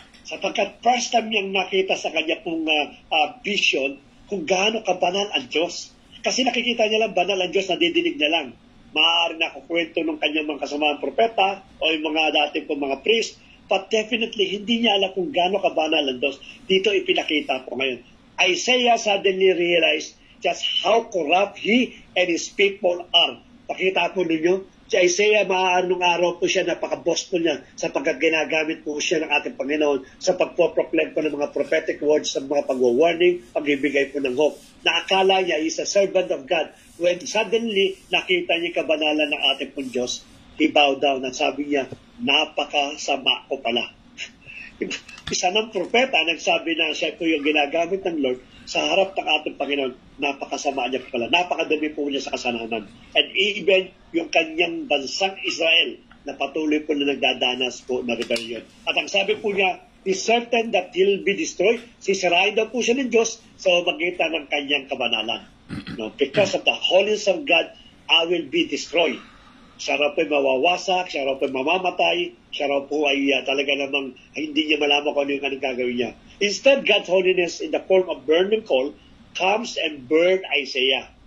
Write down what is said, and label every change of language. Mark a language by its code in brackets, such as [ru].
[tl] Sapagkat first time niyang nakita sa kanya pong vision kung gaano kabanal ang Diyos. Kasi nakikita niya lang banal ang Diyos, nadidinig na lang. Maaari na kukwento ng kanyang mga kasamaang propeta o yung mga dating pong mga priest. But definitely, hindi niya alam kung gaano kabanal ang Diyos. Dito ipinakita po ngayon. [en] Isaiah suddenly realized just how corrupt he and his people are. [tl] Pakita po ninyo, si Isaiah nung araw po siya, napaka-boss po niya sapagkat ginagamit po siya ng ating Panginoon sa pagpo-proclaim po ng mga prophetic words, sa mga pag-warning, pagbibigay po ng hope. Naakala niya, [en] he's a servant of God. When suddenly, [tl] nakita niya kabanalan ng ating pong Diyos, [en] he bowed down [tl] at sabi niya, napakasama ko pala. Isa ng propeta nagsabi na siya po yung ginagamit ng Lord sa harap ng ating Panginoon, napakasama niya pala, napakadami po niya sa kasalanan. And even yung kanyang bansang Israel na patuloy po na nagdadanas po na rebellion. At ang sabi po niya, [en] is certain that he'll be destroyed. [tl] Sisirain daw po siya ng Diyos sa magitan ng kanyang kabanalan. No? [en] Because of the holiness of God, I will be destroyed. [tl] Siya raw po ay mawawasak, siya raw po ay mamamatay, siya raw po ay talaga namang hindi niya malaman kung ano yung anong gagawin niya. [en] Instead, God's holiness in the form of burning coal comes and burned Isaiah.